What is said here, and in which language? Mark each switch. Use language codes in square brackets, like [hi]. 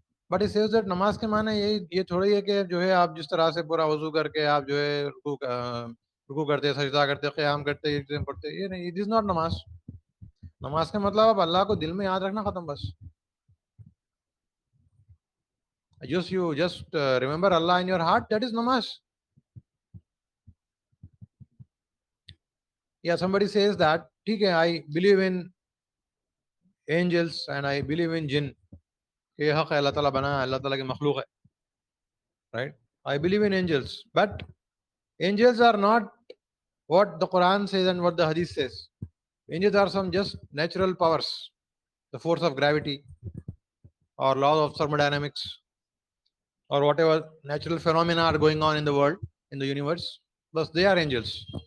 [ur] But [en] it says that [ur] نماز کے معنی یہ تھوڑی ہے کہ جو ہے آپ جس طرح سے پورا وضو کر کے آپ جو ہے رکوع کرتے سجدہ کرتے قیام کرتے یہ چیزیں پڑھتے, یہ نہیں, [en] it is not [ur] نماز. نماز کا مطلب آپ اللہ کو دل میں یاد رکھنا, ختم بس. [en] You just remember Allah in your heart, that is namaz. Yeah, somebody says that, [ur] ٹھیک ہے, [en] I believe in angels and I believe in jinn, [ur] کہ حق ہے, اللہ تعالیٰ بنا ہے, اللہ تعالیٰ کی مخلوق ہے, [en] right? I believe in angels, but angels are not what the Quran says and what the Hadith says. Angels are some just natural powers, the force of gravity or laws of thermodynamics or whatever natural phenomena are going on in the world, in the universe, but they are angels.